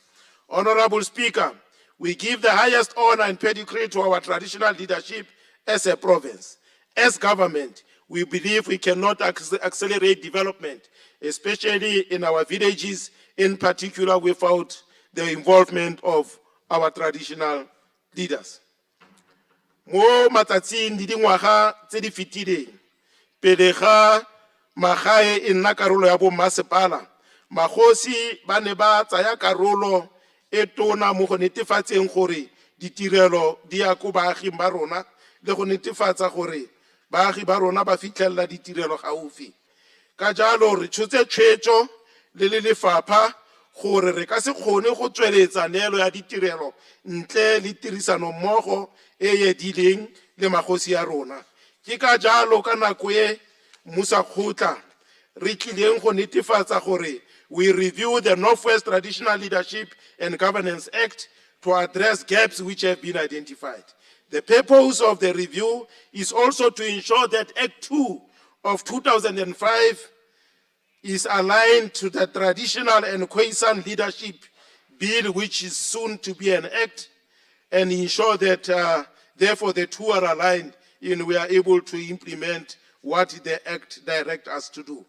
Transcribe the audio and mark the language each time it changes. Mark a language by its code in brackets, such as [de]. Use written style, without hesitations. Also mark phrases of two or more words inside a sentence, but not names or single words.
[en] Honorable Speaker, we give the highest honor and pedigree to our traditional leadership as a province. As government, we believe we cannot accelerate development, especially in our villages, in particular without the involvement of our traditional leaders. [tn] Mo matsatsing di dingwaga tse di fetileng, pele ga magae e nna karolo ya bommasepala, magosi ba ne ba tsaya karolo e tona mo go netefatseng gore ditirelo di ya ko baaging ba rona le go netefatsa gore baagi ba rona ba fitlhelela ditirelo gaufi. Ka jalo re tshotse tshwetso le lefapha gore re ka se kgone go tsweletsa neelo ya ditirelo ntle le tirisano mmogo e edileng le magosi ya rona. Ke ka jalo ka nako e Musakgotla re tlileng go netefatsa gore [en] we review the Northwest Traditional Leadership and Governance Act to address gaps which have been identified. The purpose of the review is also to ensure that Act 2 of 2005 is aligned to the Traditional and Khoisan Leadership Bill, which is soon to be an act, and ensure that therefore the two are aligned and we are able to implement what the act directs us to do.